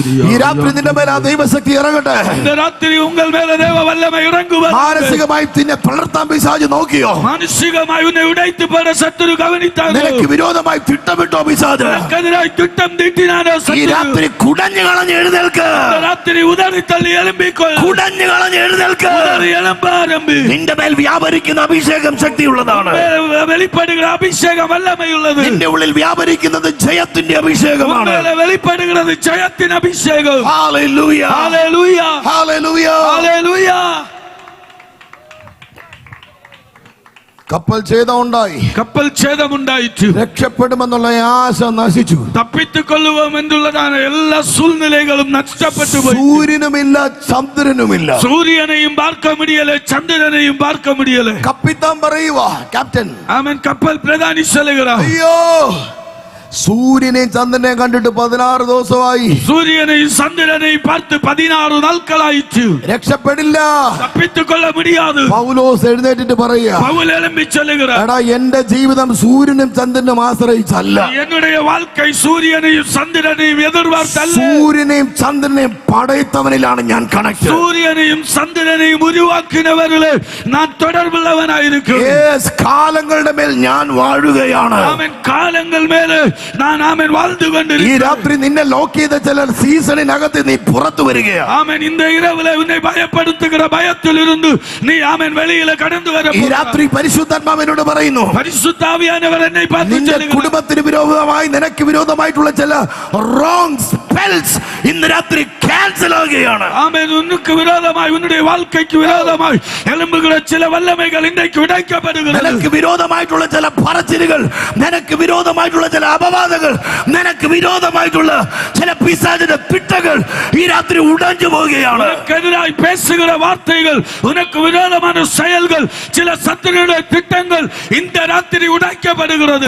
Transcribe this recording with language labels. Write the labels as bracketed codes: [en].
[ml] ഈ രാത്രി നിന്റെ മേൽ ആ ദൈവശക്തി ഇറങ്ങട്ടെ. [ta] இந்த ராத்திரி உங்கள் மேல தேவ வல்லமை இறங்குவது. [ml] മാനസികമായി നിന്നെ പിളർത്താൻ പിശാച് നോക്കിയോ? [ta] மானசீகமாய் உன்னை உடைத்து போட சத்துரு கவனித்தானோ? [ml] നിനക്ക് വിരോധമായി തിട്ടമിട്ടോ പിശാച്? [ta] உனக்கெதிராய் திட்டம் தீட்டினானோ [ml] ഈ [ta] சத்துரு? [ml] രാത്രി കുടഞ്ഞു കളഞ്ഞ് എഴുന്നേൽക്ക്. [ta] இந்த ராத்திரி உதறி தள்ளி எழும்பிக்கொள். [ml] കുടഞ്ഞു കളഞ്ഞ് എഴുന്നേൽക്ക്. [ta] உதறி எழும்ப ஆரம்பி. [ml] നിന്റെ മേൽ വ്യാപരിക്കുന്ന അഭിഷേകം ശക്തിയുള്ളതാണ്. [ta] வெளிப்படுகிற அபிஷேகம் வல்லமை உள்ளது. [ml] നിന്റെ ഉള്ളിൽ വ്യാപരിക്കുന്നത് ജയത്തിന്റെ അഭിഷേകമാണ്. [ta] உன்மேல வெளிப்படுகிறது ஜெயத்தின் அபிஷேகம். [ml] ഹല്ലേലൂയ. [ta] ஹalleluya. [ml] ഹല്ലേലൂയ. [ta] ஹalleluya. [ml] കപ്പൽ ഛേദമുണ്ടായി. [ta] கப்பல் சேதம் உண்டாயிற்று. [ml] രക്ഷപ്പെടുമെന്നുള്ള ആശ നശിച്ചു. [ta] தப்பித்துக் கொள்ளுவோம் என்றுள்ளதான எல்லா சூழ்நிலைகளும் நஷ்டப்பட்டு போய், [ml] സൂര്യനുമില്ല ചന്ദ്രനുമില്ല. [ta] சூரியனையும் பார்க்க முடியல, சந்திரனையும் பார்க்க முடியல. [ml] കപ്പിത്താൻ പറയുക, ക്യാപ്റ്റൻ, [ta] ஆமென். கப்பல் பிரதானி சொல்லுகிறார், [ml] അയ്യോ സൂര്യനെയും ചന്ദ്രനെയും കണ്ടിട്ട് 16 ദിവസമായി. [ta] சூரியனையும் சந்திரனையும் பார்த்து 16 நாட்களாயிற்று. [ml] രക്ഷപ്പെടില്ല. [ta] தப்பித்துக் கொள்ள முடியாது. [ml] പൗലോസ് എഴുന്നേറ്റിട്ട് പറയുക, [ta] பவுல் எழும்பி சொல்லுகிறார், [ml] എടാ എന്റെ ജീവിതം സൂര്യനും ചന്ദ്രനും ആശ്രയിച്ചല്ല. [ta] என்னுடைய வாழ்க்கை சூரியனையும் சந்திரனையும் எதிர்பார்த்தல்ல. [ml] സൂര്യനെയും ചന്ദ്രനെയും പടയത്തവനിലാണ് ഞാൻ കണക്ട്. [ta] சூரியனையும் சந்திரனையும் உருவாக்கினவர்களே நான் தொடர்புள்ளவனாயிருக்கிறேன். [ml] കാലങ്ങളുടെ മേൽ ഞാൻ വാഴുകയാണ്. [ta] ஆமென். காலங்கள் மேலே நான் ஆமென் வாழ்ந்து [ml] ഈ [ta] கொண்டிருக்கிறேன். [ml] രാത്രി നിന്നെ ലോക്ക് ചെയ്ത ചില സീസണിനകത്ത് നീ പുറത്തു വരികയാണ്. [ta] ஆமென். இந்த இரவுல உன்னை பயப்படுத்துகிற பயத்தில் இருந்து நீ ஆமென் வெளியில கடந்து வர [ml] ഈ രാത്രി പരിശുദ്ധാത്മാവിനോട് പറയുന്നു, [ta] பரிசுத்த ஆவியானவர் என்னை பார்த்து [ml] നിന്റെ [ta] சொல்லுகிறார், [ml] കുടുംബത്തിന് വിരോധമായി നിനക്ക് വിരോധമായിട്ടുള്ള ചില [en] wrong spells [ml] ഇന്ന് രാത്രി ക്യാൻസൽ ആകുകയാണ്. [ta] ஆமென். உனக்கு விரோதமாய், உன்னுடைய வாழ்க்கைக்கு விரோதமாய் எழும்புகிற சில வல்லமைகள் இன்றைக்கு உடைக்கப்படுகிறது. [ml] നിനക്ക് വിരോധമായിട്ടുള്ള ചില പറച്ചിലുകൾ, നിനക്ക് വിരോധമായിട്ടുള്ള ചില അപവാദങ്ങൾ, നിനക്ക് വിരോധമായിട്ടുള്ള ചില പിശാചിന്റെ പിട്ടകൾ ഈ രാത്രി ഉടഞ്ഞു പോവുകയാണ്. [ta] உனக்கெதிராய் பேசுகிற வார்த்தைகள், உனக்கு விரோதமான செயல்கள், சில சத்துருடைய திட்டங்கள் இந்த ராத்திரி உடைக்கப்படுகிறது.